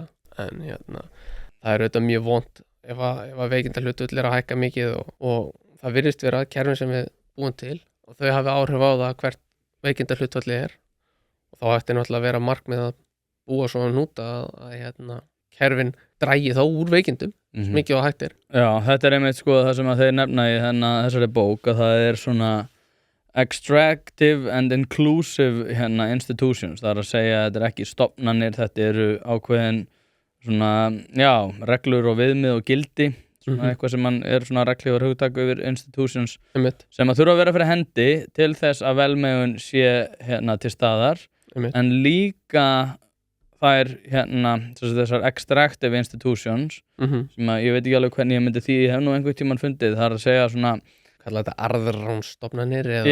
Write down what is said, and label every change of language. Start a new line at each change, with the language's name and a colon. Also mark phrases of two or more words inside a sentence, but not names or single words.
Icelandic: En það er auðvitað mjög vont ef að veikindahlutull er að hækka mikið og það virðist vera kerfin sem við búum til og þau hafi áhrif á það hvert veikindahlutull er og þá ætti náttúrulega að vera markmið að búa svona hnúta að kerfin drægi þá úr veikindum mikið á hættir. Já, þetta er einmitt sko það sem að þeir nefna í þessari bók að það er svona
English: extractive and inclusive institutions,
Icelandic: það er að segja að þetta er ekki stofnanir, þetta eru ákveðin svona, já, reglur og viðmið og gildi, svona eitthvað sem man er svona reglífar hugtak yfir institutions sem að þurfa að vera fyrir hendi til þess að velmegun sé til staðar, en líka það þessar
English: extractive institutions
Icelandic: sem að ég veit ekki alveg hvernig ég myndi því, ég hef nú einhvern tímann fundið, það er að segja svona kalla þetta arðránstofnanir eða...